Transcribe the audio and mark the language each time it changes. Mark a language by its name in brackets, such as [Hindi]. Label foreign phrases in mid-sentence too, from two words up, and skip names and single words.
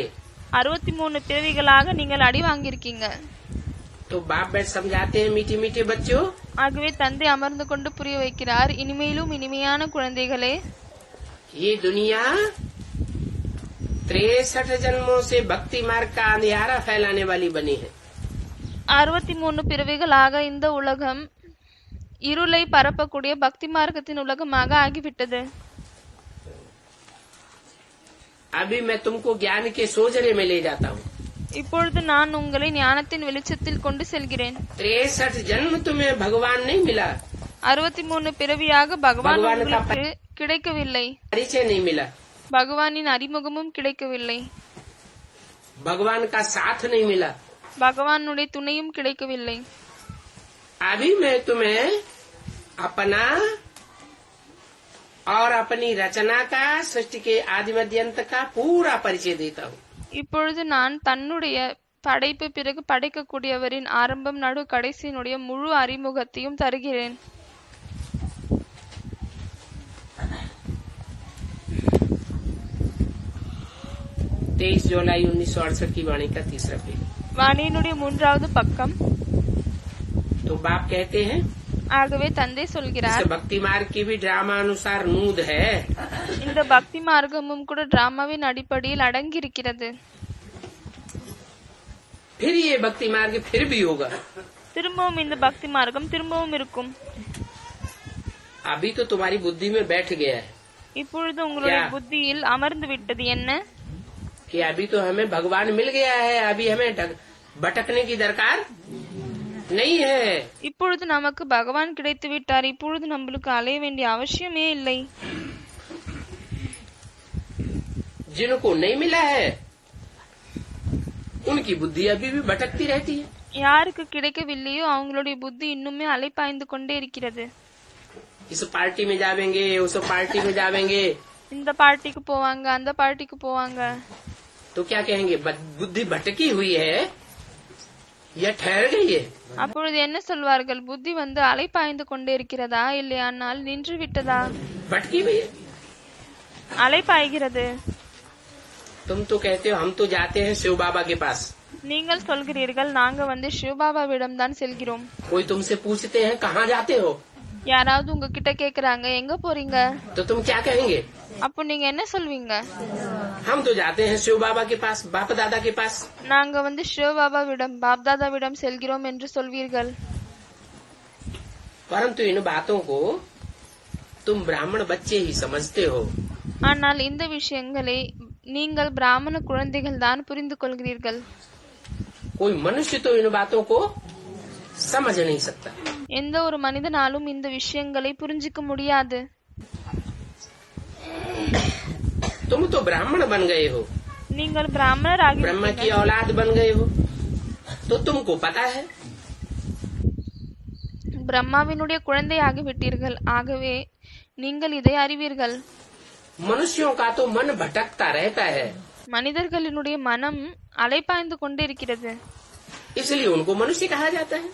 [Tamil] 63 பிறவிகளாக நீங்கள் அடி வாங்கியிருக்கீங்க. [Hindi] तो बाप बैठ समझाते हैं मीठे मीठे बच्चों. [Tamil] ஆகவே தந்தை அமர்ந்து கொண்டு புரிய வைக்கிறார், இனிமேலும் இனிமையான குழந்தைகளே, [Hindi] ये दुनिया 63 जन्मों से भक्ति मार्ग का अंधियारा फैलाने वाली बनी है. [Tamil] 63 பிறவிகளாக இந்த உலகம் இருளை பரப்பக்கூடிய பக்தி மார்க்கத்தின் உலகமாக ஆகிவிட்டது. [Hindi] अभी मैं तुमको ज्ञान के सोजरे में ले जाता हूँ। [Tamil] இப்பொழுது நான் உங்களை ஞானத்தின் வெளிச்சத்தில் கொண்டு செல்கிறேன். [Hindi] 63 जन्म तुम्हें भगवान नहीं मिला, [Tamil] 63 பிறவியாக பகவான் பகவானுக்கு உங்களுக்கு கிடைக்கவில்லை. [Hindi] परिचय नहीं मिला, [Tamil] பகவானின் அறிமுகமும் கிடைக்கவில்லை. [Hindi] भगवान का साथ नहीं मिला। [Tamil] பகவானுடைய துணையும் கிடைக்கவில்லை. [Hindi] अभी मैं तुम्हें अपना और अपनी रचना का, सृष्टि के आदि मध्य अंत का पूरा परिचय देता हूँ। [Tamil] இப்பொழுது நான் தன்னுடைய படைப்பு பிறகு படைக்கக்கூடியவரின் ஆரம்பம் நடு கடைசியினுடைய முழு அறிமுகத்தையும் தருகிறேன். [Hindi] 23 जुलाई 1968 की वाणी का तीसरा पेज। [Tamil] வாணியினுடைய 3வது பக்கம். [Hindi] तो बाप कहते हैं [Tamil] ஆகவே தந்தை சொல்கிறார், [Hindi] इस भक्ति मार्ग की भी ड्रामा अनुसार नूद है। [Tamil] இந்த பக்தி மார்க்கமும் கூட டிராமாவின் அடிப்படையில் அடங்கி இருக்கிறது. [Hindi] फिर ये भक्ति मार्ग फिर भी होगा। [Tamil] திரும்பவும் இந்த பக்தி மார்க்கம் திரும்பவும் இருக்கும். [Hindi] अभी तो तुम्हारी बुद्धि में बैठ गया है [Tamil] இப்பொழுது உங்களுடைய [Hindi] क्या? [Tamil] புத்தியில் அமர்ந்து விட்டது என்ன? [Hindi] कि अभी तो हमें भगवान मिल गया है, अभी हमें भटकने की दरकार नहीं है। [Tamil] இப்பொழுது நமக்கு பகவான் கிடைத்து விட்டார், இப்பொழுது நம்மளுக்கு அலைய வேண்டிய அவசியமே இல்லை. [Hindi] जिनको नहीं मिला है उनकी बुद्धि अभी भी भटकती रहती है। [Tamil] யாருக்கு கிடைக்கவில்லையோ அவங்களுடைய புத்தி இன்னுமே அலைப்பாய்ந்து கொண்டே இருக்கிறது. [Hindi] इस पार्टी में जावेंगे, उस पार्टी में जावेंगे, [Tamil] இந்த பார்ட்டிக்கு போவாங்க, அந்த பார்ட்டிக்கு போவாங்க. [Hindi] तो क्या कहेंगे? बुद्धि भटकी हुई है या ठहर गई है? [Tamil] அப்பொழுது என்ன சொல்வார்கள்? புத்தி வந்து அலைப்பாய்ந்து கொண்டே இருக்கிறதா, இல்லையானால் நின்று விட்டதா? [Hindi] भटकी हुई है। [Tamil] அலைப்பாய்கிறது. [Hindi] तुम तो कहते हो हम तो जाते हैं शिव बाबा के पास। [Tamil] நீங்கள் சொல்கிறீர்கள் நாங்க வந்து சிவபாபாவிடம் தான் செல்கிறோம். [Hindi] कोई तुमसे पूछते हैं कहाँ जाते हो, [Tamil] யாராவது உங்ககிட்ட கேக்குறாங்க எங்க போறீங்க, [Hindi] तो तुम क्या कहेंगे? [Tamil] அப்போ நீங்க என்ன சொல்வீங்க? [Hindi] हम तो जाते हैं शिव बाबा के पास, बाप दादा के पास। [Tamil] நாங்க வந்து சிவபாபாவிடம் பாப்தாதாவிடம் செல்கிறோம் என்று சொல்வீர்கள். [Hindi] परंतु इन बातों को तुम ब्राह्मण बच्चे ही समझते हो। [Tamil] ஆனால் இந்த விஷயங்களை நீங்கள் பிராமண குழந்தைகள் தான் புரிந்து கொள்கிறீர்கள். [Hindi] कोई मनुष्य तो इन बातों को समझ नहीं सकता। [Tamil] எந்த ஒரு மனிதனாலும் இந்த விஷயங்களை புரிஞ்சிக்க முடியாது. [Hindi] तुम तो ब्राह्मण बन गए हो, [Tamil] நீங்கள் பிராமணர் [Hindi] ब्रह्म की [Tamil] ஆகிவிட்டீர்கள். [Hindi] औलाद बन गए हो, तो तुमको पता है [Tamil] பிரம்மாவினுடைய குழந்தை ஆகிவிட்டீர்கள். ஆகவே நீங்கள் இதை அறிவீர்கள். [Hindi] मनुष्यों का तो मन भटकता रहता है, [Tamil] மனிதர்களினுடைய மனம் அலைப்பாய்ந்து கொண்டே இருக்கிறது. [Hindi] इसलिए उनको मनुष्य कहा जाता है।